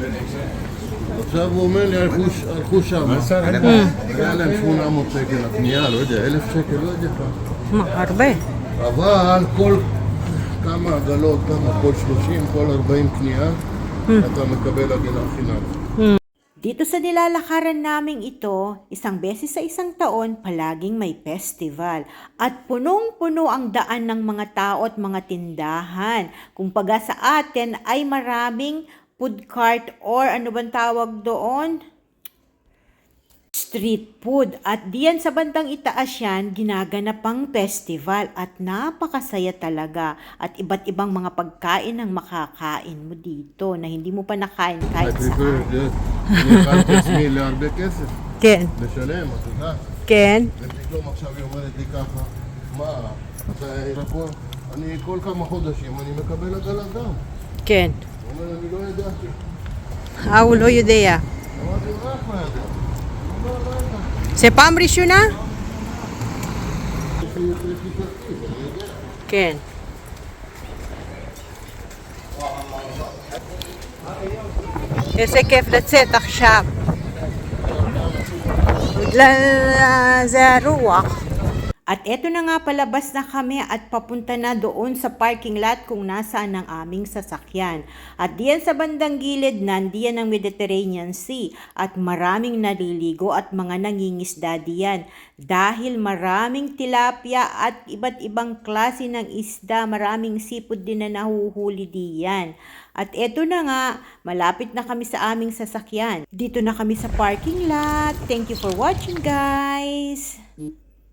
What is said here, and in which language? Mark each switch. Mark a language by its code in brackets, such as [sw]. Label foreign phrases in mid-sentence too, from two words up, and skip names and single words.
[he] עכשיו הוא אומר לי, הלכו שם. היה להם 800 שקל הקנייה, לא יודע, 1,000 שקל, לא יודע כמה. מה, הרבה. אבל כל כמה עגלות, כל 30, כל 40 קנייה, אתה מקבל עגלה חינם. [tl] Dito sa nilalakaran naming ito, isang beses sa isang taon, palaging may festival. At punong-puno ang daan ng mga tao at mga tindahan. Kumbaga sa atin ay maraming [en] food cart [tl] or ano bang tawag doon? [en] Street food. [tl] At diyan sa bandang itaas yan, ginaganap ang festival at napakasaya talaga. At iba't ibang mga pagkain ang makakain mo dito na hindi mo pa nakain kahit saan. [he] אני הכנתי עצמי להרבה כסף, כן, לשלם, את יודעת. כן, ופתאום עכשיו היא אומרת לי ככה, מה, אני כל כמה חודשים אני מקבל עגלה גם. כן. הוא אומר, אני לא ידעתי. הוא לא יודע. אמרתי, רק מה ידע? הוא אומר, לא ידעתי. זה פעם ראשונה? יש לי תקציב, אני יודע. כן. איזה כיף לצאת עכשיו. זה הרוח. [tl] At eto na nga, palabas na kami at papunta na doon sa parking lot kung nasaan ang aming sasakyan. At diyan sa bandang gilid, nandiyan ang Mediterranean Sea at maraming naliligo at mga nangingisda diyan. Dahil maraming tilapia at iba't ibang klase ng isda, maraming seafood din na nahuhuli diyan. At eto na nga, malapit na kami sa aming sasakyan. Dito na kami sa parking lot. [en] Thank you for watching, guys!